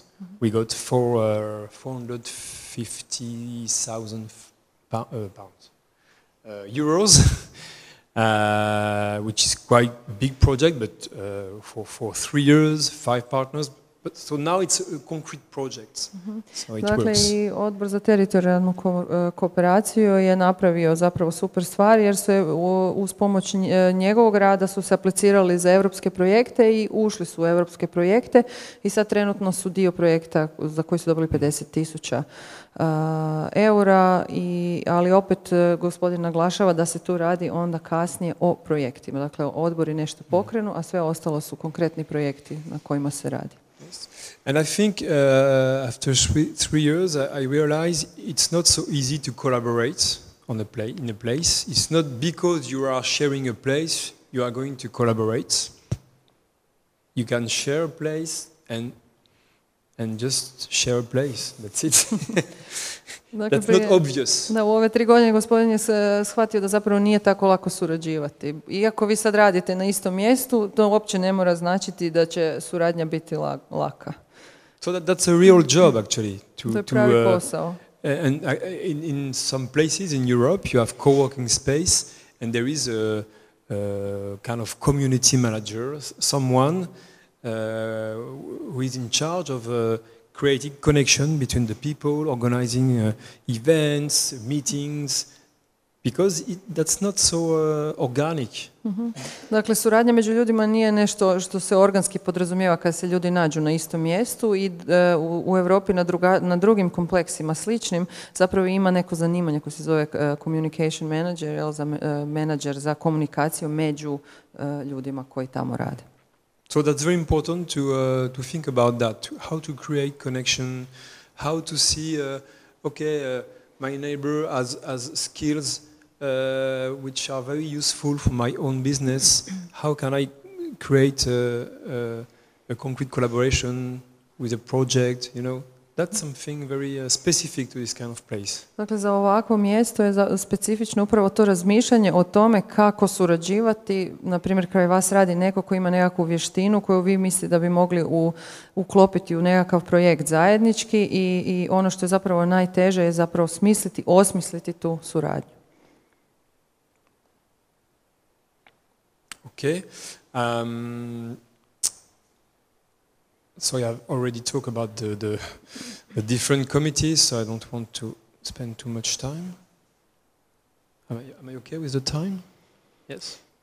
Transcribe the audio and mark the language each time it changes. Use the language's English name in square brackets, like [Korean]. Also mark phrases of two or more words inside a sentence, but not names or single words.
[English] We got 450,000 pounds, euros, which is quite a big project, but for 3 years, 5 partners. But so now it's a concrete project. So it [Croatian] Dakle, [English] works. [Croatian] i Odbor za teritorijalnu kooperaciju je napravio zapravo super stvar jer se uz pomoć njegovog rada su se aplicirali za europske projekte i ušli su u europske projekte i sad trenutno su dio projekta za koji su dobili 50.000 eura, ali opet gospodin naglašava da se tu radi onda kasnije o projektima. Dakle, odbori nešto pokrenu, a sve ostalo su konkretni projekti na kojima se radi. [English] And I think after three years, I realize it's not so easy to collaborate in a place. It's not because you are sharing a place you are going to collaborate. You can share a place and just share a place. That's it. [Croatian] Dakle, [English] That's not obvious. [Croatian] Da, u ove 3 godine gospodin je shvatio da zapravo nije tako lako surađivati. Iako vi sad radite na istom mjestu, to uopće ne mora značiti da će suradnja biti laka. [English] So that's a real job actually. [Croatian] To je pravi posao. [English] And in some places in Europe you have co-working space and there is a kind of community manager, someone who is in charge of creating connection between the people, organizing events, meetings, because that's not so organic. [Croatian] Dakle, suradnja među ljudima nije nešto što se organski podrazumijeva kad se ljudi nađu na istom mjestu i u Europi na drugim kompleksima sličnim zapravo ima neko zanimanje koje se zove [English] communication manager, [Croatian] menadžer za komunikaciju među ljudima koji tamo rade. [English] So that's very important to think about that, how to create connection, how to see, my neighbor has skills which are very useful for my own business. How can I create a concrete collaboration with a project, you know? That's something very specific to this kind of place. [Croatian] Dakle, za ovakvo mjesto je specifično upravo to razmišljanje o tome kako surađivati. Na primjer, kraj vas radi neko koji ima nekakvu vještinu koju vi mislite da bi mogli uklopiti u nekakav projekt zajednički i ono što je zapravo najteže je zapravo osmisliti tu suradnju. [English] Okay. So I have already talked about the different committees, so I don't want to spend too much time. Am I okay with the time? Yes.